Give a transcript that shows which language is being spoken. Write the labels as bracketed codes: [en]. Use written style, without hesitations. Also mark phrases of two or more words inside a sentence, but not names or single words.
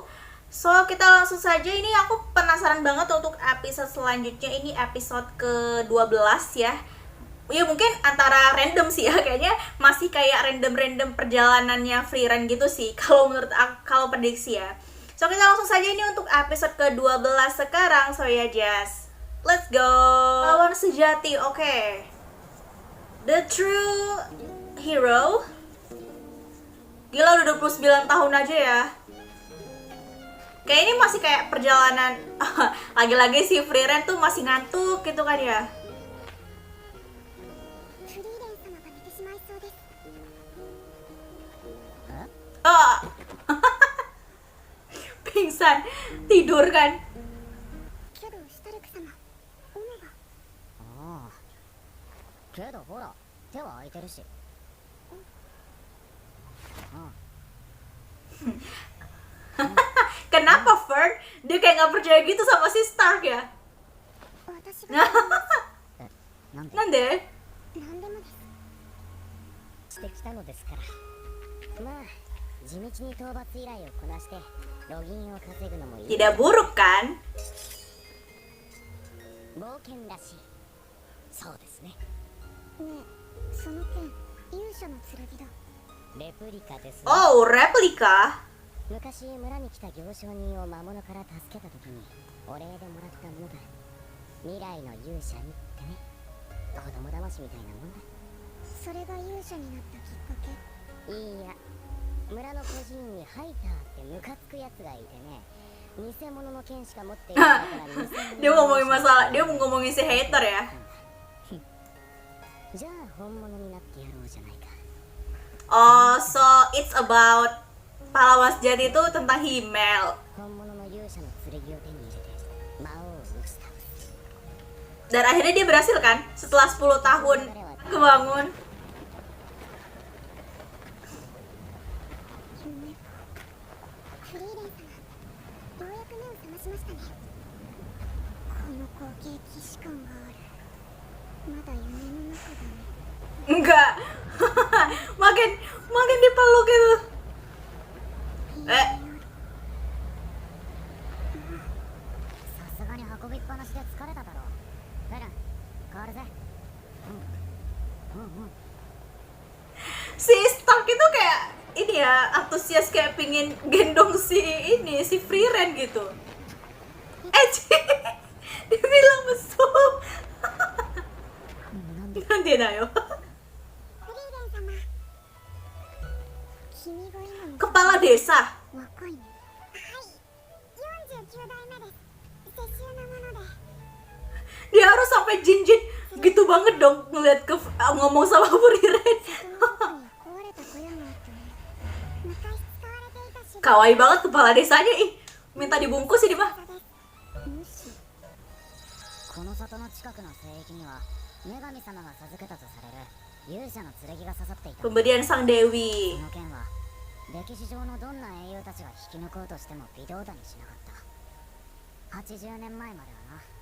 [id] So kita langsung saja, ini aku penasaran banget untuk episode selanjutnya. Ini episode ke-12 ya. Ya mungkin antara random sih ya, kayaknya masih kayak random perjalanannya Frieren gitu sih kalau menurut aku, kalau prediksi ya. So kita langsung saja ini untuk episode ke-12 sekarang. [en] So ya just let's go. [id] Lawan sejati, oke. [en] The true hero. [id] Gila udah 29 tahun aja ya. Kayak ini masih kayak perjalanan lagi-lagi si Frieren tuh masih ngantuk gitu kan ya. Oh. Pingsan, tidur kan. [ja] けどほら手は空いてるし。 [id] Kenapa Fern? Dia kayak nggak percaya gitu sama si Stark ya? [ja] 私がなんで Nande? 何でもです。してきたのですから。まあ地道に討伐依頼をこなしてロギンを稼ぐのもいい。 [id] Tidak buruk kan? [ja] 冒険らしい。そうですね。ねえ、その剣、勇者の剣だ。レプリカです。 [id] Oh, replika? [ja] 昔村に来た行商人を魔物から助けた時にお礼でもらったものだ。未来の勇者にってね。子供騙しみたいなもんだ。それが勇者になったきっかけ。いいや、村の孤児院にハイターってムカつくやつがいてね、偽物の剣しか持っていないから偽物の [id] Dia ngomongin masalah, dia mau ngomongin si hater ya. [ja] じゃあ本物になってやろうじゃないか。 [id] Oh, [en] so it's about [id] pahlawan sejati itu tentang Himmel. [ja] 本物の勇者の剣を手に入れて魔王を打ち倒す。 [id] Dan akhirnya dia berhasil kan? Setelah 10 tahun kebangun. [ja] 夢。フリーレン様、ようやく目を覚ましましたね。この光景、既視感がある。まだ夢の中だね。 [id] Enggak. makin dipeluk gitu. [ja] さすがに運びっぱなしで疲れただろう。フェルン、変わるぜ。 [id] Si Stark itu kayak ini ya, antusias kayak pingin gendong si Frieren gitu. Dia bilang mesum. Nanti dah yo. [ja] フリーレン様、君が今の [id] Kepala desa. [ja] 若いね。はい、49代目です。世襲なもので。 [id] Dia harus sampai jinjit gitu banget dong ngeliat ngomong sama Frieren. [ja] 壊れた小屋があったね。昔使われていた仕事 [id] Kawaii banget kepala desanya, ih. Minta dibungkus ini mah. [ja] 無視。この里の近くの聖域には女神様が授けたとされる勇者の剣が刺さっていた。 [id] Pemberian Sang [ja] そ [id] Dewi. [ja] の剣は歴史上のどんな英雄たちが引き抜こうとしても微動だにしなかった。80年前まではな。